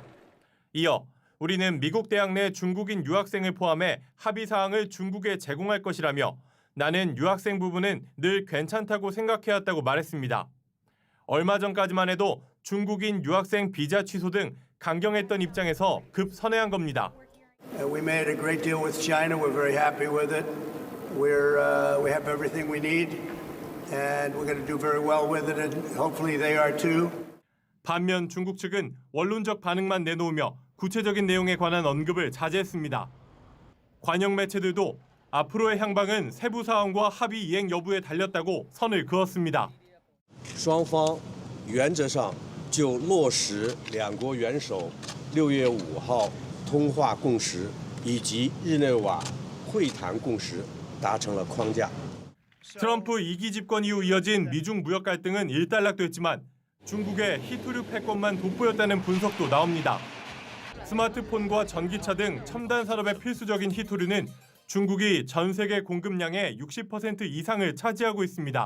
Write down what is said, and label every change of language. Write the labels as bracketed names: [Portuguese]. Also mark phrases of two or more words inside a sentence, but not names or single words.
[Korean] 이어 우리는 미국 대학 내 중국인 유학생을 포함해 합의 사항을 중국에 제공할 것이라며 나는 유학생 부분은 늘 괜찮다고 생각해왔다고 말했습니다. 얼마 전까지만 해도 중국인 유학생 비자 취소 등 강경했던 입장에서 급 선회한 겁니다. [English] We made a great deal with China. We're very happy with it. We have everything we need. And we're going to do very well with it, and hopefully they are too. [Korean] 반면 중국 측은 원론적 반응만 내놓으며 구체적인 내용에 관한 언급을 자제했습니다. 관영 매체들도 앞으로의 향방은 세부 사항과 합의 이행 여부에 달렸다고 선을 그었습니다. [Chinese] 双方原则上就落实两国元首6月5号通话共识以及日内瓦会谈共识达成了框架。 [Korean] 트럼프 2기 집권 이후 이어진 미중 무역 갈등은 일단락됐지만 중국의 희토류 패권만 돋보였다는 분석도 나옵니다. 스마트폰과 전기차 등 첨단 산업에 필수적인 희토류는 중국이 전 세계 공급량의 60% 이상을 차지하고 있습니다.